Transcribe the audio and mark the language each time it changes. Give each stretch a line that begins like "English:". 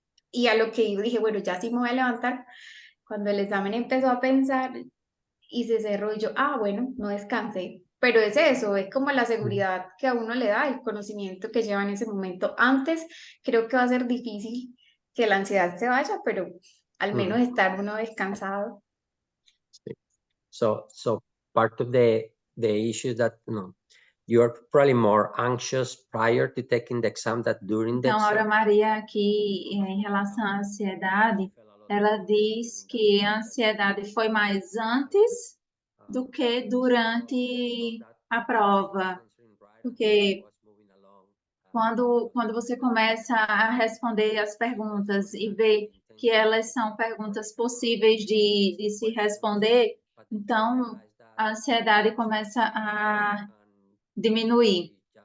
Spanish: Y a lo que yo dije, bueno, ya sí me voy a levantar. Cuando el examen empezó a pensar y se cerró y yo, bueno, no descansé. Pero es eso, es como la seguridad que a uno le da, el conocimiento que lleva en ese momento. Antes creo que va a ser difícil que la ansiedad se vaya, pero al menos estar uno descansado.
English: So part of the issue that you're probably more anxious prior to taking the exam than during the
Portuguese: Então, a Aura
English: exam.
Portuguese: Maria aqui, em relação à ansiedade, ela diz que a ansiedade foi mais antes do que durante a prova, porque quando você começa a responder as perguntas e vê que elas são perguntas possíveis de se responder, então a ansiedade começa a diminuir.